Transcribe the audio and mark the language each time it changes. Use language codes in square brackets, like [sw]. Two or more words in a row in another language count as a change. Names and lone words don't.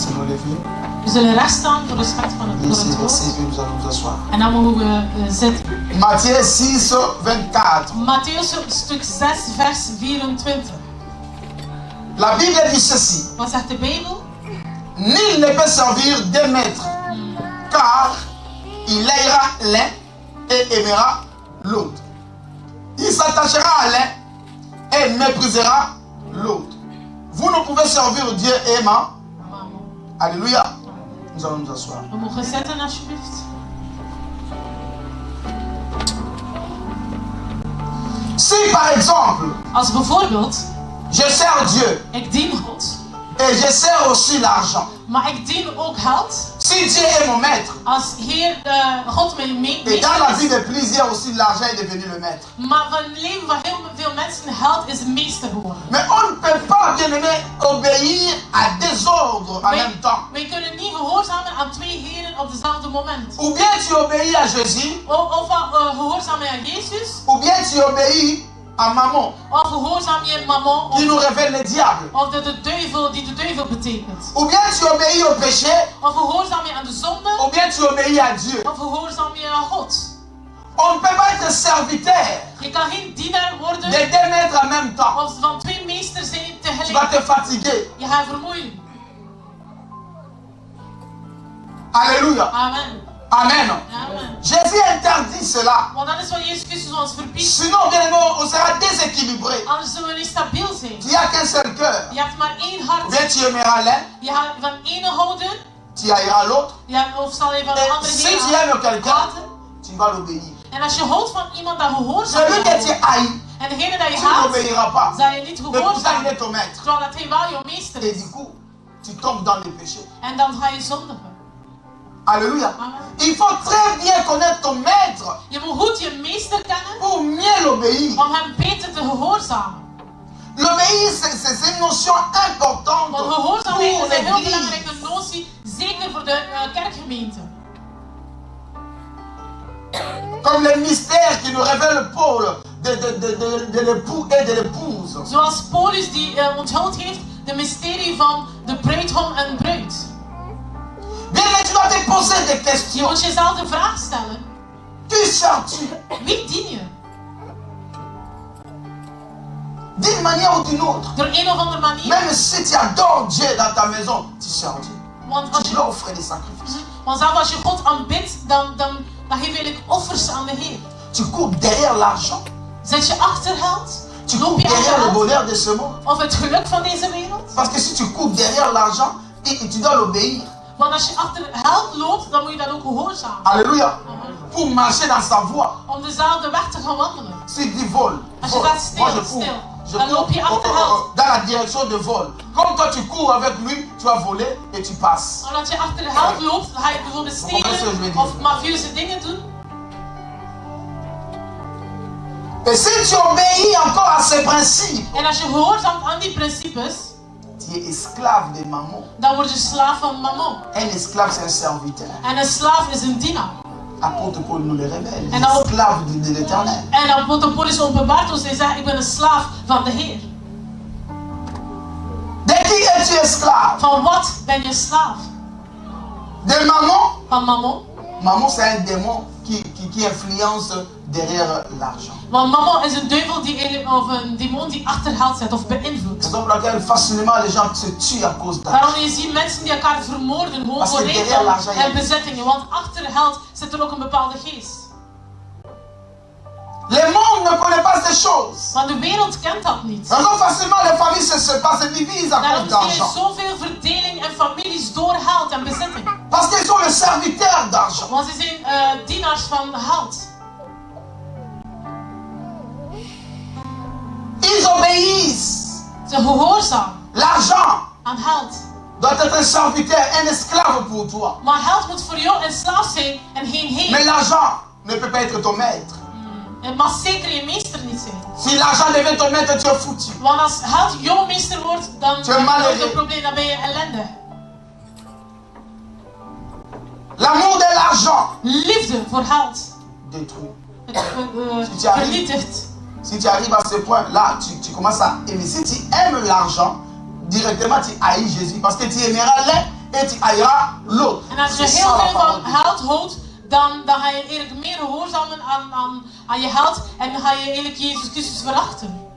[fr] lever. [nl] We zullen recht staan voor respect voor [fr] Et c'est [nl] het [fr] verset [nl] woord. [fr] que nous allons nous asseoir. [nl] En dan mogen we zitten. [fr] Matthieu 6, 24. [nl] Matthäus stuk 6, vers 24. [fr] La Bible dit ceci. [nl] Wat zegt de Bijbel? [fr] Nul ne peut servir deux maîtres, car il haïra l'un et aimera l'autre. Il s'attachera à l'un et méprisera l'autre. Vous ne pouvez servir Dieu et maman. Alléluia. Nous allons nous asseoir. [nl] We mogen zitten alsjeblieft. [fr] Si par exemple, [nl] Als bijvoorbeeld, [fr] je sers Dieu [nl] ik dien God, [fr] et je sers aussi l'argent. [nl] maar ik dien ook geld. [fr] Si Dieu est mon maître, [nl] Als Heer God mijn [fr] et dans la vie [nl] meester is. [fr] de plusieurs aussi, l'argent est devenu le maître. [nl] Maar van het leven van heel veel mensen geld is de meester geworden. [fr] Mais on ne peut pas, bien aimé, obéir à deux ordres en même temps. [nl] Wij kunnen niet gehoorzamen aan twee heren op dezelfde moment. [fr] Ou bien tu obéis à Jésus, [nl] Of gehoorzaam je aan Jezus, [fr] ou bien tu obéis à maman, [nl] of gehoorzaam je mammon, [fr] qui nous révèle le diable. [nl] of de duivel die de duivel betekent. [fr] Ou bien tu obéis au péché, [nl] Of gehoorzaam je aan de zonde, [fr] ou bien tu obéis à Dieu. [nl] of gehoorzaam je aan God. [fr] On ne peut pas être serviteur [nl] Je kan geen dienaar worden [fr] des deux maîtres en même temps. [nl] of van twee meesters zijn [fr] Tu vas [nl] tegelijk. [fr] te fatiguer. [nl] Je gaat vermoeien. [fr] Alléluia. Amen. Amen. Amen. Jésus interdit cela. [nl] Want dat is wat Jezus Christus ons verbiedt. [fr] Sinon, bien aimé, on sera déséquilibré. [nl] Anders zullen we niet stabiel zijn. [fr] Tu n'as qu'un seul cœur. [nl] Je hebt maar één [fr] Ou [nl] hart. [fr] bien tu aimeras l'un, [nl] Je gaat van ene houden, [fr] tu haïras l'autre. [nl] of zal je van de [fr] Et [nl] andere [fr] si tu aimes quelqu'un, [nl] haten. [fr] tu vas l'obéir. [nl] En als je houdt van iemand, dan gehoorzaam [fr] Celui que tu [nl] je. [fr] haïs, [nl] En degene dat je [fr] tu [nl] haat, [fr] n'obéiras pas. [nl] zal je niet [fr] Mais pourtant, il [nl] gehoorzamen. [fr] est ton maître. [nl] Terwijl dat hij wel jouw meester [fr] Et [nl] is. [fr] du coup, tu tombes dans le péché. [nl] En dan ga je zondigen. [fr] Alléluia. Amen. Il faut très bien connaître ton maître [nl] Je moet goed je meester kennen [fr] pour mieux l'obéir. [nl] om hem beter te gehoorzamen. [fr] L'obéir, c'est une notion importante [nl] Want [fr] pour [nl] gehoorzaamheid is een heel [fr] l'église. [nl] belangrijke notie, zeker voor de kerkgemeente. [fr] Comme les mystères qui nous révèlent Paul de l'époux et de l'épouse. [nl] Zoals Paulus die onthuld heeft de mysterie van de bruidegom en bruid. [fr] Bien, mais tu dois te poser des [nl] Je [fr] questions. [nl] moet jezelf de vraag stellen, [fr] Qui sers-tu? [nl] wie dien je? [fr] D'une manière ou d'une autre. [nl] Door een of andere manier. [fr] Même si tu adores Dieu dans ta maison, tu sers Dieu. [nl] Want, als [fr] Tu [nl] je, [fr] lui offres des sacrifices. [nl] want zelfs als je God aanbidt, dan geef je eigenlijk offers aan de Heer. [fr] Tu cours derrière l'argent. [nl] Zet je achter geld? [fr] Tu [nl] Loop [fr] cours [nl] je achter [fr] derrière le [nl] geld? [fr] bonheur de ce monde. [nl] Of het geluk van deze wereld? [fr] Parce que si tu cours derrière l'argent, et tu dois l'obéir. [nl] Want als je achter geld loopt, dan moet je dat ook gehoorzamen. [fr] Alléluia. Pour marcher dans sa voie. [nl] Om dezelfde weg te gaan wandelen. [fr] Si tu voles, [nl] Als je [fr] vole. [nl] gaat [fr] Moi je [nl] stil, [fr] cours. [nl] stil. [fr] Je [nl] Dan [fr] cours [nl] loop je achter geld. [fr] dans la direction de vol. Comme toi tu cours avec lui, tu vas voler et tu passes. [nl] Omdat je achter geld loopt, dan ga je bijvoorbeeld stelen of mafieuze dingen doen. [fr] Et si tu obéis encore à ces principes, [nl] En als je gehoorzaamt aan die principes, [fr] tu es esclave de maman. [nl] dan word je slaaf van mammon. [fr] Un esclave, c'est un serviteur. [nl] En een slaaf is een dienaar. [fr] Apôtre Paul nous le révèle. Et non. Esclave de l'éternel. [nl] En dan Paulus openbaart ons en zegt, ik ben een slaaf van de Heer. [fr] De qui es-tu esclave? [nl] Van wat ben je slaaf? [fr] De maman? [nl] Van mammon. [fr] Maman, c'est un démon qui influence derrière l'argent. [nl] Want mammon is een duivel of een demon die achter geld zit of beïnvloedt. [fr] C'est donc laquelle facilement les gens se tuent à cause d'argent. [nl] Waarom je ziet mensen die elkaar vermoorden gewoon [fr] Parce [nl] voor [fr] que derrière [nl] rijkdom [fr] l'argent, [nl] en bezittingen. Want achter geld zit er ook een bepaalde geest. [fr] Le monde ne connaît pas ces choses. [nl] Want de wereld kent dat niet. [fr] Donc facilement les familles se séparent, se divisent à cause [nl] Daarom zie je [fr] d'argent. [nl] zoveel verdeling en families door geld en bezitting. [fr] Parce qu'ils sont le serviteur d'argent. [nl] Want ze zijn dienaars van geld. [fr] Ils obéissent. [nl] Ze gehoorzaam [fr] L'argent [nl] aan geld. [fr] doit être un serviteur, un esclave pour toi. [nl] Maar geld moet voor jou een slaaf zijn en geen [fr] Mais [nl] heer. [fr] l'argent ne peut pas être ton maître. [nl] Het mag zeker je meester niet zijn. [fr] Si l'argent devient ton maître, tu es foutu. [nl] Want als geld jouw meester wordt, dan [fr] Tu es malheureux. [nl] wordt het probleem, dan ben je ellendig. [fr] L'amour de l'argent [nl] Liefde voor geld. [fr] détruit. [nl] Het vernietigt. [fr] Si tu arrives à ce point, là, tu commences à aimer. Si tu aimes l'argent, directement tu haïs Jésus. Parce que tu aimeras l'un et tu haïras l'autre. [nl] En als je [fr] C'est [nl] heel [fr] ça, la [nl] veel [fr] parole [nl] van [fr] de Dieu. [nl] held houdt, dan ga je eigenlijk meer gehoorzamen aan je held en dan ga je eigenlijk Jezus Christus verachten.